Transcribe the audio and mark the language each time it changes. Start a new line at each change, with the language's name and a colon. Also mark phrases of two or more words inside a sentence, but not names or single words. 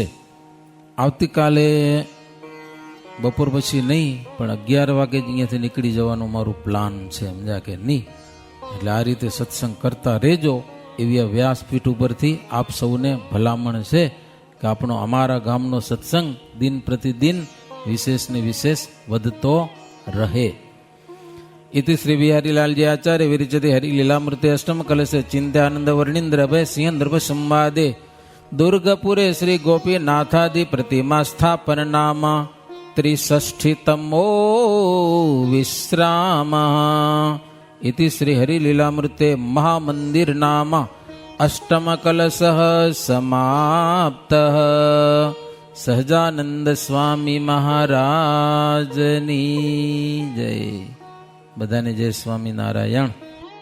Gujarati: આવતીકાલે બપોર પછી નહીં પણ 11 વાગે જ અહીંયાથી નીકળી જવાનું મારું પ્લાન છે, સમજ્યા કે નહીં? એટલે આ રીતે સત્સંગ કરતા રહેજો એવી આ વ્યાસપીઠ ઉપરથી આપ સૌને ભલામણ છે કે આપણો અમારા ગામનો સત્સંગ દિન પ્રતિદિન વિશેષ ને વિશેષ વધતો રહે.
Sanskrit: इति श्री बिहारीलाल जी आचार्य विरचते हरिलीलामृते अष्टम कलशे चिंत्यानंद वर्णींद्र भय सिंह नृप संवादे दुर्गपुरे श्री गोपीनाथादि प्रतिमा स्थापन नाम 63तमो विश्राम. इति श्री हरिलीलामृते महामंदिर नाम अष्टम कलश समाप्त.
Gujarati: સહજાનંદ સ્વામી મહારાજની જય. બધાને જય સ્વામિનારાયણ.